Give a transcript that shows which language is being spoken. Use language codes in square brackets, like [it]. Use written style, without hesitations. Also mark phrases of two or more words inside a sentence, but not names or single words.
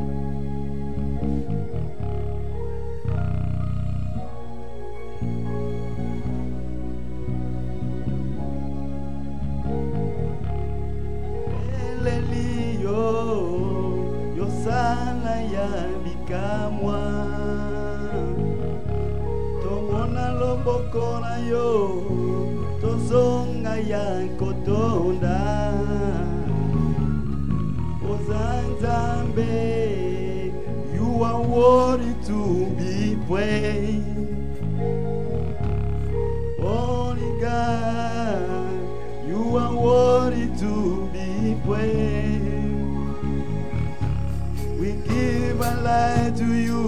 [ln] Elelio yosala ya bikamwa. Tomona loboko na yo. Tozonga ya kotonda. Ozanzambe, [en] you are worthy to be praised. Holy God, you are worthy to be praised. We give our life to you.